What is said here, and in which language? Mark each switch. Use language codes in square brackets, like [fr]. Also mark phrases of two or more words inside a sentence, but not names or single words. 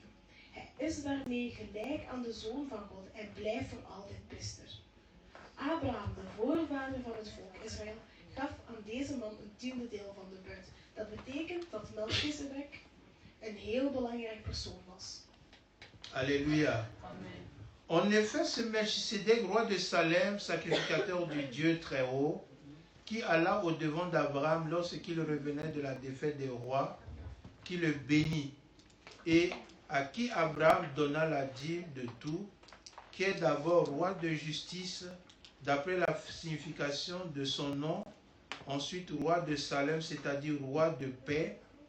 [nl] Hij is daarmee gelijk aan de Zoon van God en blijft voor altijd priester. Abraham, de voorvader van het volk Israël, gaf aan deze man een 10e deel van de buit. Dat betekent dat Melchizedek een heel belangrijk persoon was. [fr] Alléluia. Amen. En effet, ce Melchisédek, roi de Salem, sacrificateur du Dieu très haut, qui alla au-devant d'Abraham lorsqu'il revenait de la défaite des rois, qui le bénit, et à qui Abraham donna la dîme de tout, qui est d'abord roi de justice, d'après la signification de son nom, ensuite roi de Salem, c'est-à-dire roi de paix,